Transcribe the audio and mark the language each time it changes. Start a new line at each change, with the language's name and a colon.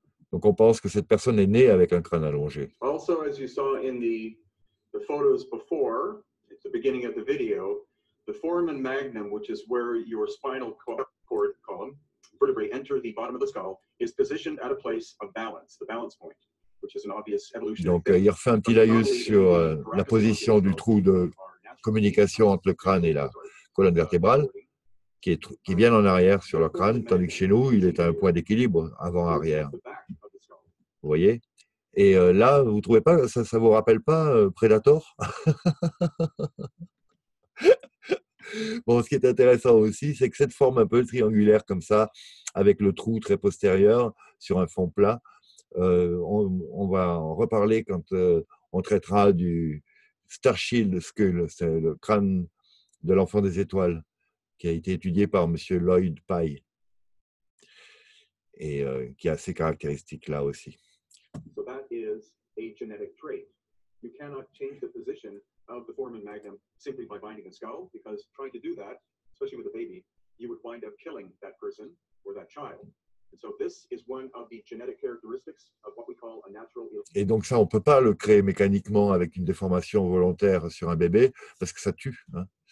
French: Donc, on pense que cette personne est née avec un crâne allongé.
English: Also, as you saw in the photos before, at the beginning of the video, the foramen magnum, which is where your spinal cord column, vertebrae enter the bottom of the skull, is positioned at a place of balance, the balance point, which is an obvious evolutionary
French: Donc, il refait un petit laïus sur la position du trou de communication entre le crâne et la colonne vertébrale, qui vient en arrière sur le crâne, tandis que chez nous, il est à un point d'équilibre avant-arrière. Vous voyez? Et là, vous ne trouvez pas, ça ne vous rappelle pas Predator? Bon, ce qui est intéressant aussi, c'est que cette forme un peu triangulaire comme ça, avec le trou très postérieur sur un fond plat, on va en reparler quand on traitera du Star Shield Skull, c'est le crâne de l'enfant des étoiles, qui a été étudié par M. Lloyd Pye, et qui a ces caractéristiques-là aussi.
English: So that is a genetic trait. You cannot change the position of the foramen magnum simply by binding a skull, because trying to do that, especially with a baby, you would wind up killing that person or that child. And so this is one of the genetic characteristics of what we call a natural.
French: Et donc ça, on ne peut pas le créer mécaniquement avec une déformation volontaire sur un bébé, parce que ça tue, hein.